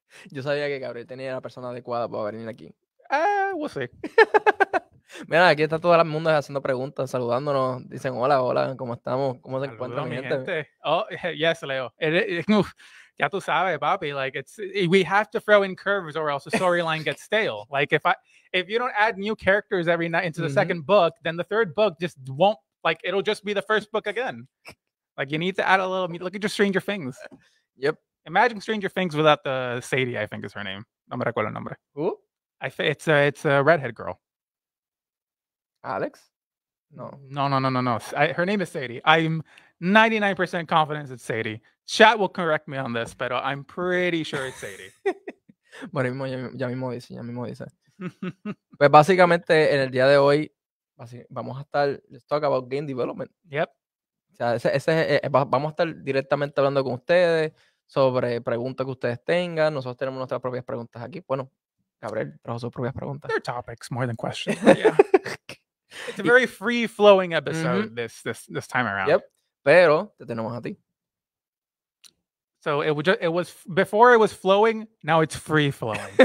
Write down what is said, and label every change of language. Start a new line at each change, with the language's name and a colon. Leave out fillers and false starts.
Spanish: Yo sabía que Gabriel tenía la persona adecuada para venir aquí.
English: We'll see.
Spanish: Mira, aquí está todo el mundo haciendo preguntas, saludándonos. Dicen hola, ¿cómo estamos? ¿Cómo se encuentra mi gente?
English: Oh, yes,
Spanish: Leo. Ya tú sabes, papi.
English: Like we have to throw in curves, or else the storyline gets stale. Like if you don't add new characters every night into the second book, then the third book just won't. Like it'll just be the first book again. Like you need to add a little. Look at your Stranger Things. Yep. Imagine Stranger Things without the Sadie. I think is her name.
Spanish: No me recuerdo el nombre.
English: Who? It's a redhead girl. Alex? No. Her name is Sadie. I'm 99% confident it's Sadie. Chat will correct me on this, but I'm pretty sure it's Sadie.
Spanish: Bueno, ya mismo dice. Pues básicamente en el día de hoy vamos a estar,
English: let's talk about game development. Yep.
Spanish: O sea, vamos a estar directamente hablando con ustedes sobre preguntas que ustedes tengan. Nosotros tenemos nuestras propias preguntas aquí. Bueno, Gabriel trajo sus propias preguntas.
English: They're topics more than questions. Yeah. It's a very free-flowing episode this time around.
Spanish: Yep. Pero te tenemos a ti.
English: So it was before it was flowing. Now it's free-flowing.